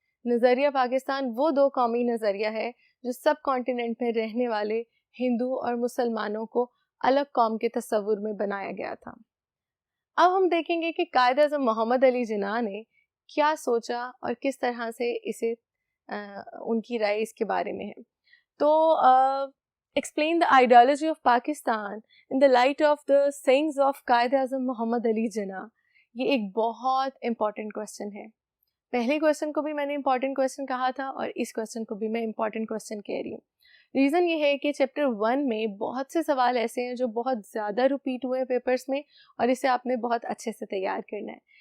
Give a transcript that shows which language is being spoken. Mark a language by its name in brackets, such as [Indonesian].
[Urdu] نظریہ پاکستان وہ دو قومی نظریہ ہے جو سب کانٹیننٹ میں رہنے والے ہندو اور مسلمانوں کو الگ قوم کے تصور میں بنایا گیا تھا. اب ہم دیکھیں گے کہ قائد اعظم محمد علی جناح نے کیا سوچا اور کس طرح سے اسے ان کی رائے اس کے بارے میں ہے. [English] تو explain the ideology of Pakistan in the light of the sayings of Quaid Azam Muhammad Ali Jinnah. [Urdu] یہ ایک بہت امپورٹنٹ کوشچن ہے. پہلے کوشچن کو بھی میں نے امپورٹنٹ کوشچن کہا تھا اور اس کوشچن کو بھی میں امپورٹنٹ کوشچن کہہ رہی ہوں. ریزن یہ ہے کہ چیپٹر 1 میں بہت سے سوال ایسے ہیں جو بہت زیادہ ریپیٹ ہوئے ہیں پیپرز میں, اور اسے آپ نے بہت اچھے سے تیار کرنا ہے.